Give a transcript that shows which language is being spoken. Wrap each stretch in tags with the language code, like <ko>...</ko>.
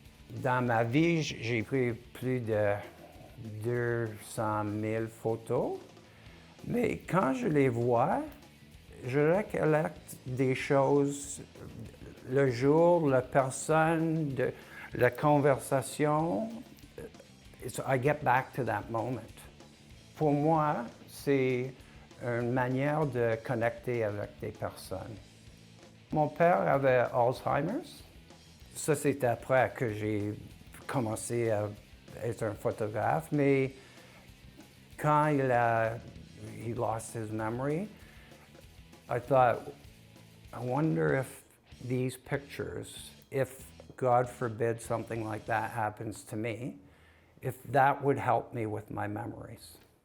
<fr>Dans ma vie, j'ai pris plus de 200 000 photos, mais quand je les vois, je récolte des choses, le jour, la personne, la conversation.</fr> <en>So I get back to that moment.</en> <fr>Pour moi, c'est une manière de connecter avec des personnes. Mon père avait Alzheimer's. Ça, c'est après que j'ai commencé à être un photographe, mais quand</fr> <en>he lost his memory, I thought, I wonder if these pictures, if God forbid something like that happens to me, if that would help me with my memories.</en>